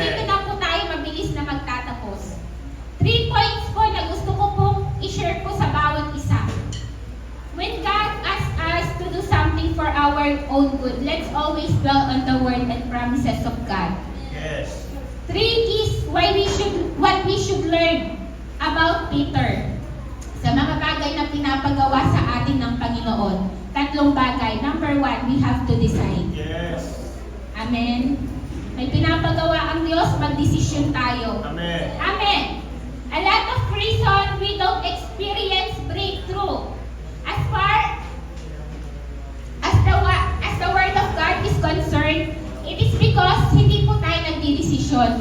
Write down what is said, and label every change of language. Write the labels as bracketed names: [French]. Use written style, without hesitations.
[Filipino] dito na po tayo mabilis na magtatapos. 3 points po na gusto ko pong i-share po sa bawat isa. [English] When God asks us to do something for our own good, let's always dwell on the word and promises of God. Yes. 3 is what we should learn about Peter. [Filipino] Sa mga bagay na pinapagawa sa atin ng Panginoon. 3 bagay. [English] Number 1, we have to decide. Yes. Amen. [Filipino] May pinapagawa ang Diyos, magdesisyon tayo. Amen. [English] Amen. A lot of don't experience breakthrough. As far as the Word of God is concerned, it is because [Filipino] hindi po tayo nagdidesisyon.